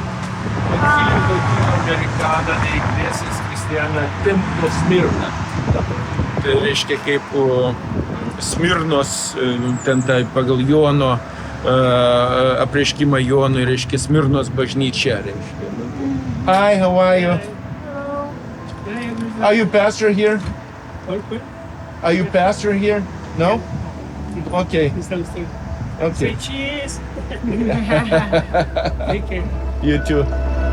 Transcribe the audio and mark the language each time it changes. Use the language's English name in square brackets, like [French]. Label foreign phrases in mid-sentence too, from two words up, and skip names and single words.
[Lithuanian] Amerikana de Iglesias Cristiana Templo Smirna. Tai reiškia kaip Smirnos, ten tai pagal Jono apreiškimą Jonui, reiškia Smirnos bažnyčia. [English] Hi, how are you? Are you pastor here? Are you pastor here? No? Okay. Okay. Cheers! You too.